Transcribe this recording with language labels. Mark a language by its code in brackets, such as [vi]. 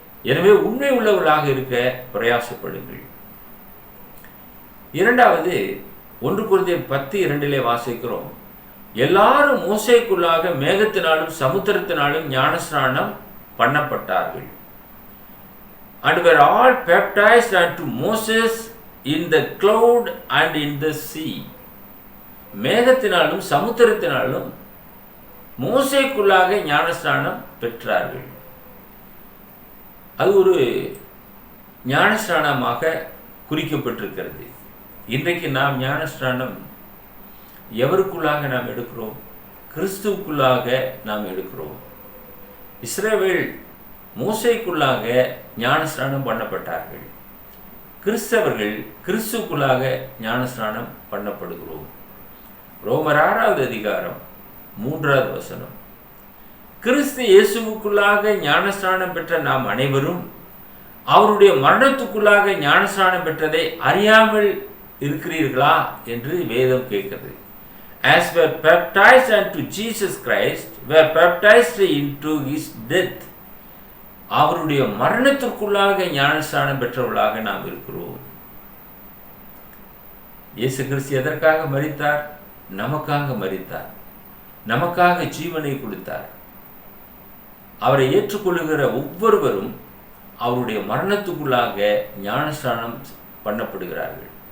[ta] எனவே உண்மை உள்ளவர்களாக இருக்க பிரயாசப்படுங்கள். இரண்டாவது 1 கொரிந்தியர் 10:2 வாசிக்கிறோம், எல்லாரும் மோசேக்குள்ளாக மேகத்தினாலும் சமுத்திரத்தினாலும் ஞானஸ்நானம் பண்ணப்பட்டார்கள். [en] And were all baptized unto Moses in the cloud and in the sea. [ta] மேகத்தினாலும் சமுத்திரத்தினாலும் மோசேக்குள்ளாக ஞானஸ்நானம் பெற்றார்கள். அது ஒரு ஞானஸ்நானமாக குறிக்கப்பட்டிருக்கிறது. இன்றைக்கு நாம் ஞானஸ்நானம் எவருக்குள்ளாக நாம் எடுக்கிறோம்? கிறிஸ்துவுக்குள்ளாக நாம் எடுக்கிறோம். இஸ்ரவேல் மோசேக்குள்ளாக ஞானஸ்நானம் பண்ணப்பட்டார்கள். கிறிஸ்தவர்கள் கிறிஸ்துக்குள்ளாக ஞானஸ்நானம் பண்ணப்படுகிறோம். ரோமர் 6வது அதிகாரம் 3வது வசனம், கிறிஸ்து இயேசுவுக்குள்ளாக ஞானஸ்நானம் பெற்ற நாம் அனைவரும் அவருடைய மரணத்துக்குள்ளாக ஞானஸ்நானம் பெற்றதை அறியாமல் இருக்கிறீர்களா என்று வேதம் கேட்கிறது. [en] As were baptized unto Jesus Christ, were baptized into his death. [ta] அவருடைய மரணத்திற்குள்ளாக ஞானஸ்நானம் பெற்றவர்களாக நாம் இருக்கிறோம். இயேசு கிறிஸ்து எதற்காக மரித்தார்? நமக்காக மரித்தார், நமக்காக ஜீவனை கொடுத்தார். அவரை ஏற்றுக்கொள்ளுகிற ஒவ்வொருவரும் அவருடைய மரணத்துக்குள்ளாக ஞானஸ்நானம் பண்ணப்படுகிறார்கள்.